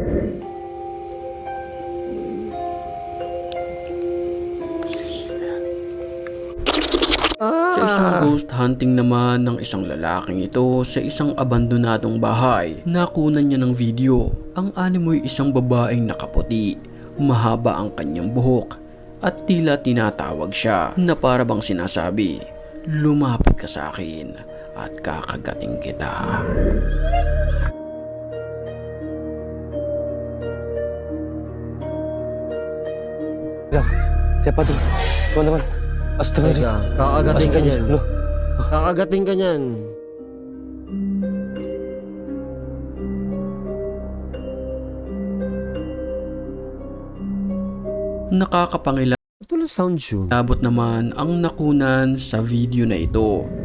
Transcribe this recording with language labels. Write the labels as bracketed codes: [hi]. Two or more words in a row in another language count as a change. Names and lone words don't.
[tl] Sa isang ghost hunting naman ng isang lalaking ito sa isang abandonadong bahay, nakunan niya ng video. Ang animoy isang babaeng nakaputi, mahaba ang kanyang buhok at tila tinatawag siya na para bang sinasabi, lumapit ka sa akin at kakagating kita. [id] Siapa tuh? Teman-teman. Astagfirullah. [tl] Teka, kakagating ka niyan. Loh, Kakagating ka niyan. Nakakapangilabot Ito lang sound yun. naman ang nakunan sa video na ito.